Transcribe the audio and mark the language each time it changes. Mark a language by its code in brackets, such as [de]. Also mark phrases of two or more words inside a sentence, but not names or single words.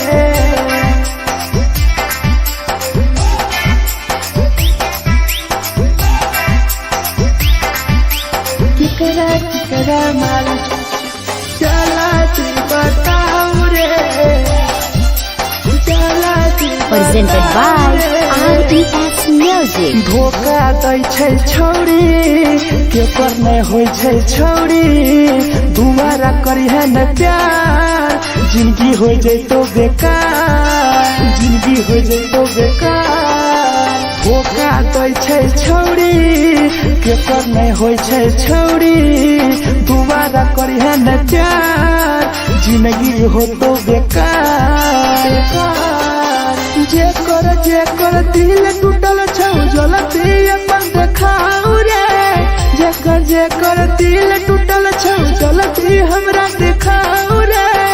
[mai] केकरा केकरा माल जला दी बताओ रे, जला दी [en] Presented by RES Music. [mai] धोखा दै छै छौड़ी केकर नै होइ छै छौड़ी, दुबारा करिहे न प्यार जिंदगी हो जैतो बेकार, जिंदगी हो जैतो बेकार। धोखा दै छै छौड़ी केकर नै होइ छै छौड़ी, दुबारा करिहे न प्यार जिंदगी हो तो बेकार। जेकर दिल टूटल छौ जलती अपन देखाओ रे, जेकर दिल टूटल छौ जलती हमरा देखाओ रे।